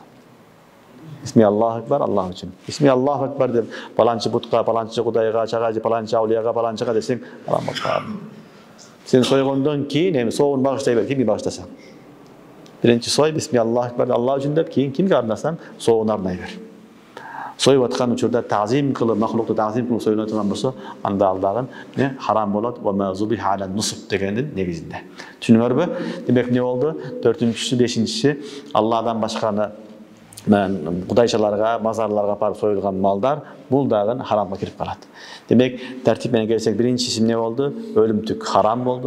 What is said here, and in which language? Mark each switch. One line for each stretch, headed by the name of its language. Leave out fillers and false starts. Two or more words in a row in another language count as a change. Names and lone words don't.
Arabic: بسم الله أكبر
Kyrgyz: Аллах үчүн.
Arabic: بسم الله أكبر
Kyrgyz: деп паланчы бутка, паланчы кудайга, чагажы, паланчы аулияга, паланчыга десең, харам болот. Сен сойгондон кийин эми соогун багыштай бер, кимге багыштасаң. Биринчи сой
Arabic: بسم الله أكبر
Kyrgyz: Аллах үчүн деп, кийин кимге арнасаң, соогун арнай бер. Союп аткан учурда таазим кылып, махлукту таазим кылып союлат турган болсо, анда ал дагы не харам болот.
Arabic: وما ذبح على النصب
Kyrgyz: дегендин негизинде. Түшүнүңөрбү? Демек не болду? 4-чүсү, 5-чиси Алладан башканы кудайчаларга, мазарларга барып союлган малдар бул дагы харамга кирип калат. Демек, тартип менен келсек, биринчиси эмне болду? Өлүмтүк харам болду.